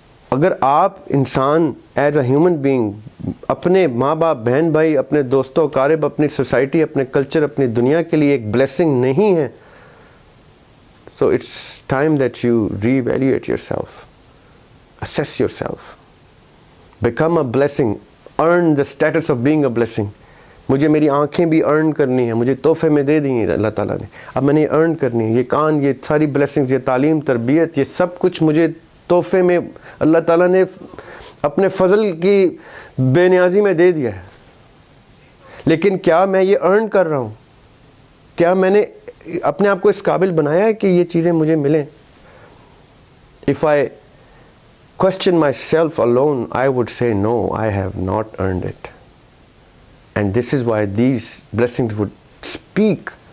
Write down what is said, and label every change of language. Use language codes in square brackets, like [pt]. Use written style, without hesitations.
[ur] اگر آپ انسان [en] as a human being [ur] اپنے ماں باپ، بہن بھائی، اپنے دوستوں اقارب، اپنی سوسائٹی، اپنے کلچر، اپنی دنیا کے لیے ایک بلیسنگ نہیں ہے، [en] So it's time that you reevaluate yourself. Assess yourself. Become a blessing. Earn the status of being a blessing. [ur] مجھے میری آنکھیں بھی ارن کرنی ہیں، مجھے تحفے میں دے دی ہیں اللہ تعالیٰ نے، اب میں نے ارن کرنی ہے. یہ کان، یہ ساری بلیسنگز، یہ تعلیم، تربیت، یہ سب کچھ مجھے تحفے میں اللہ تعالیٰ نے اپنے فضل کی بے نیازی میں دے دیا ہے. لیکن کیا میں یہ ارن کر رہا ہوں؟ کیا میں نے اپنے آپ کو اس قابل بنایا ہے کہ یہ چیزیں مجھے ملیں؟ [en] If I question myself alone, I would say no, I have not earned it. And this is why these blessings would speak